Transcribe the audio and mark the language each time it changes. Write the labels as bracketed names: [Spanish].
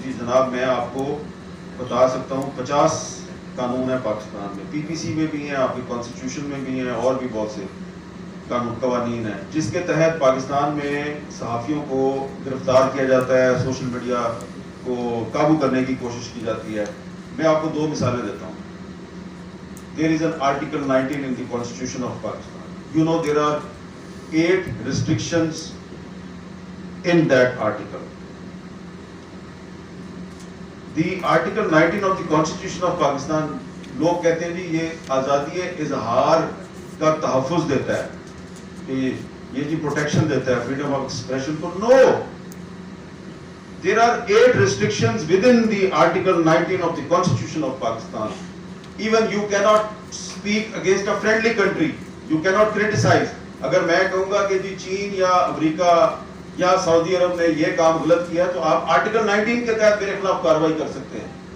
[Urdu] جی جناب میں آپ کو بتا سکتا ہوں 50 قانون ہے پاکستان میں, پی پی سی میں بھی ہیں, آپ کے کانسٹیٹیوشن میں بھی ہیں, اور بھی بہت سے قوانین ہیں جس کے تحت پاکستان میں صحافیوں کو گرفتار کیا جاتا ہے, سوشل میڈیا کو قابو کرنے کی کوشش کی جاتی ہے. میں آپ کو 2 مثالیں دیتا ہوں. [English] There is an Article 19 in the Constitution of Pakistan. You know there are 8 restrictions in that article. The Article 19 of the Constitution of Pakistan, [Urdu] لوگ کہتے ہیں جی یہ آزادی اظہار کا تحفظ دیتا ہے, کہ یہ جی پروٹیکشن دیتا ہے فریڈم آف ایکسپریشن کو. [English] No, there are 8 restrictions within the Article 19 of the Constitution of Pakistan. Even you cannot speak against a friendly country. You cannot criticize. [Urdu] اگر میں کہوں گا کہ جی چین یا امریکہ یا سعودی عرب نے یہ کام غلط کیا تو آپ آرٹیکل 19 کے تحت میرے خلاف کارروائی کر سکتے ہیں.